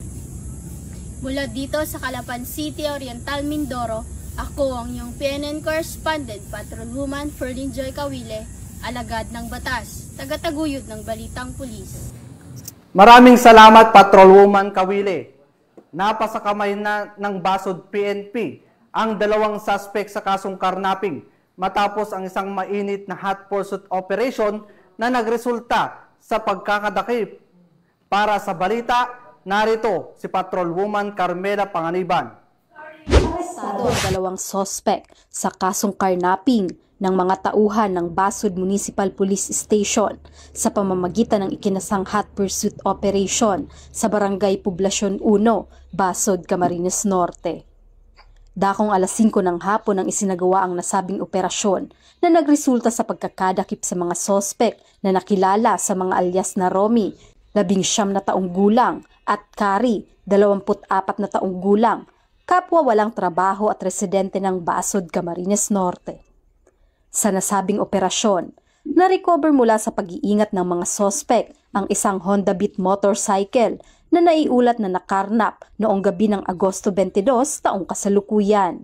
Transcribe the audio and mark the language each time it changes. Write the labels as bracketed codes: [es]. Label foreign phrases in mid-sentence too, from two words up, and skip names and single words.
[tl] Mula dito sa Calapan City, Oriental, Mindoro, ako ang iyong PNN correspondent, Patrolwoman Ferlyn Joy Cawile, alagad ng batas, tagataguyod ng Balitang Pulis. Maraming salamat, Patrolwoman Cawile. Napasa kamay na ng Basod PNP ang 2 suspect sa kasong karnaping matapos ang isang mainit na [en] hot pursuit operation [tl] na nagresulta sa pagkakadakip. Para sa balita, narito si Patrolwoman Carmela Panganiban. Arestado ang 2 sospek sa kasong karnaping ng mga tauhan ng Basod Municipal Police Station sa pamamagitan ng ikinasang [en] hot pursuit operation [tl] sa Barangay Poblasyon 1, Basod, Camarines Norte. Dakong alas 5 ng hapon ang isinagawa ang nasabing operasyon na nagresulta sa pagkakadakip sa mga sospek na nakilala sa mga alias na Romy, 19 na taong gulang, at Kari, 24 na taong gulang, kapwa walang trabaho at residente ng Basod, Camarines Norte. Sa nasabing operasyon, na-recover mula sa pag-iingat ng mga sospek ang isang Honda Beat motorcycle na naiulat na nakarnap noong gabi ng Agosto 22 taong kasalukuyan.